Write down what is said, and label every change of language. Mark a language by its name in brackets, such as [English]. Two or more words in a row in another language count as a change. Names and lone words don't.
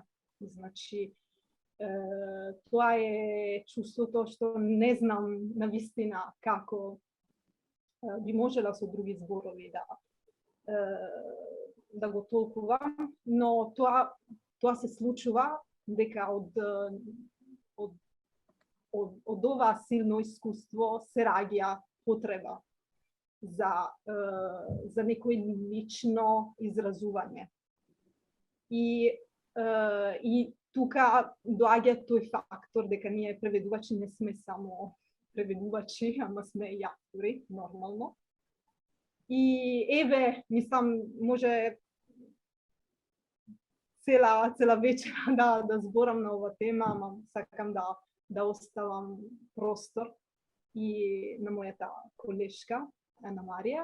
[Macedonian] Znači, to je čustvo to, što ne znam navistina kako bi možela so drugi zborovi da go tolkuvam, no to se slučuva, deka od ova silno iskustvo se ragija potreba za neko lično izrazuvanje. I tukaj doaѓа тој фактор дека ние преведувачи не сме само преведувачи, ама сме и автори, нормално. И еве, мислам, може цела вечера да зборам на ова тема, ама сакам да оставам простор и на мојата колешка, Ана Марија.